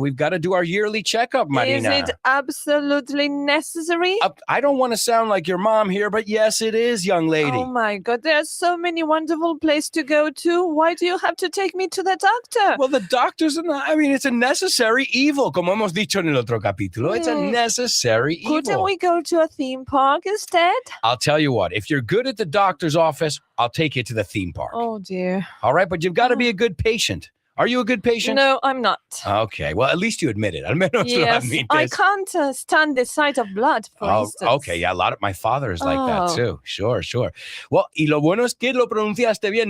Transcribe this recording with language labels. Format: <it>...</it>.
<en>We've got to do our yearly checkup, Marina. Is it absolutely necessary? I don't want to sound like your mom here, but yes, it is, young lady. Oh my God, there are so many wonderful places to go to. Why do you have to take me to the doctor? Well, the doctors, it's a necessary evil,</en> <es>como hemos dicho en el otro capítulo.</es> <en>It's a necessary evil. Couldn't we go to a theme park instead? I'll tell you what, if you're good at the doctor's office, I'll take you to the theme park. Oh dear. All right, but you've got to be a good patient. Are you a good patient? No, I'm not. Okay, well, at least you admit it.</en> <es>Al menos lo</es> <en>Yes, I</en> <es>admites.</es> <en>can't stand the sight of blood, for instance. Okay, yeah, my father is like that Oh. too. Sure.</en> <es>Well, y lo bueno es que lo pronunciaste bien.</es>